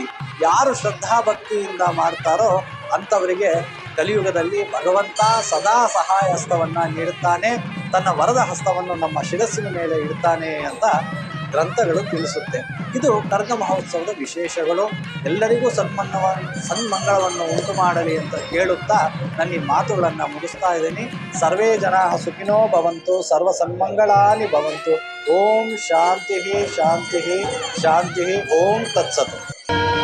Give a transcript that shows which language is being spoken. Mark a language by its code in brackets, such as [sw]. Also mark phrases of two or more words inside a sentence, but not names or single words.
[kn] ಯಾರು ಶ್ರದ್ಧಾ ಭಕ್ತಿಯಿಂದ ಮಾಡ್ತಾರೋ ಅಂಥವರಿಗೆ ಕಲಿಯುಗದಲ್ಲಿ ಭಗವಂತ ಸದಾ ಸಹಾಯ ಹಸ್ತವನ್ನ ನೀಡುತ್ತಾನೆ, ತನ್ನ ವರದ ಹಸ್ತವನ್ನು ನಮ್ಮ ಶಿರಸ್ಸಿನ ಮೇಲೆ ಇಡ್ತಾನೆ ಅಂತ ಗ್ರಂಥಗಳು ತಿಳಿಸುತ್ತೆ. ಇದು ಕರಗ ಮಹೋತ್ಸವದ ವಿಶೇಷಗಳು. ಎಲ್ಲರಿಗೂ ಸನ್ಮಂಗಳವನ್ನು ಉಂಟು ಮಾಡಲಿ ಅಂತ ಕೇಳುತ್ತಾ ನನ್ನ ಈ ಮಾತುಗಳನ್ನು ಮುಗಿಸ್ತಾ ಇದ್ದೀನಿ. [sa] ಸರ್ವೇ ಜನ ಸುಖಿನೋ ಭವಂತು, ಸರ್ವ ಸನ್ಮಂಗಳಾನಿ ಭವಂತು. ಓಂ ಶಾಂತಿ ಶಾಂತಿ ಶಾಂತಿ. ಓಂ ತತ್ಸತ್.